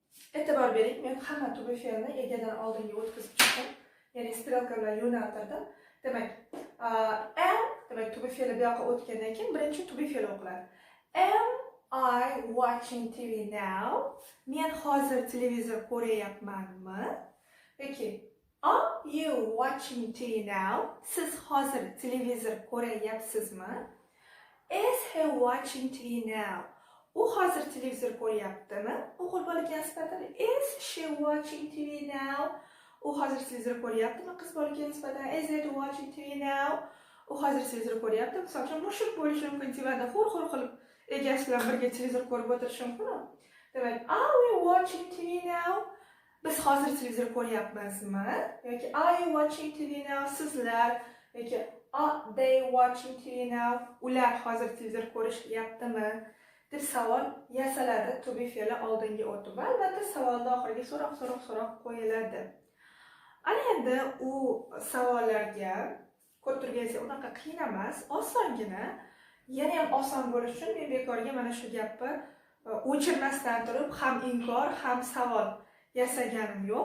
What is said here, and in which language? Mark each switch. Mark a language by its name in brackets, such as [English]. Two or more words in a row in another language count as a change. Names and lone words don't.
[Uzbek] E'tibor bering, men hamma tubi fe'lni egadan oldinga o'tkazib chiqdim. Ya'ni strelka bilan yo'naltirdim. Demak, am demak tubi fe'li bu yoqqa o'tgandan keyin birinchi tubi fe'l o'qiladi. [English] Am I watching TV now? [Uzbek] Men hozir televizor ko'ryapmanmi? Yoki [English] are you watching TV now? [Uzbek] Siz hozir televizor ko'ryapsizmi? [English] Is he watching TV now? [Uzbek] U hozir televizor ko'ryaptimi? O'g'il bolaga nisbatan [English] is she watching TV now? [Uzbek] U hozir televizor ko'ryaptimi? Qiz bolaga nisbatan [English] is it watching TV now? [Uzbek] U hozir televizor ko'ryapti. Misol uchun mushuk bo'lishi mumkin, divanda xur-xur qilib egasi bilan birga televizor ko'rib o'tirishi mumkin. Demak, [English] are we watching TV now? [Uzbek] Biz hozir televizor ko'ryapmizmi? Yoki [English] are you watching TV now? [Uzbek] Sizlar yoki [English] are they watching TV now? [Uzbek] Ular hozir televizor ko'rishyaptimi? deb savol yasaladi. [English] To be [Uzbek] fe'li oldinga o'tib va albatta savolda oxiriga so'roq qo'yiladi. Ana endi u savollarga ko'rib turganingizdek unaqa qiyin emas, osongina. Yana ham oson bo'lish uchun men bekorga mana shu gapni o'chirmasdan turib ham inkor, ham savol yasaganim yo'q.